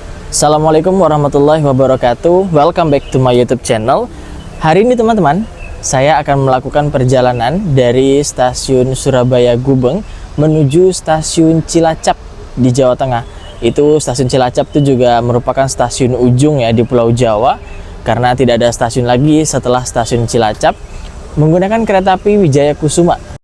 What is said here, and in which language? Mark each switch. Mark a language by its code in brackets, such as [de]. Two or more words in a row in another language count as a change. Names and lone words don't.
[ar] السلام عليكم ورحمة الله وبركاته. [en] Welcome back to my YouTube channel. [id] Hari ini teman-teman, saya akan melakukan perjalanan dari stasiun Surabaya Gubeng menuju stasiun Cilacap di Jawa Tengah. Itu stasiun Cilacap itu juga merupakan stasiun ujung ya di Pulau Jawa, karena tidak ada stasiun lagi setelah stasiun Cilacap, menggunakan kereta api Wijaya Kusuma.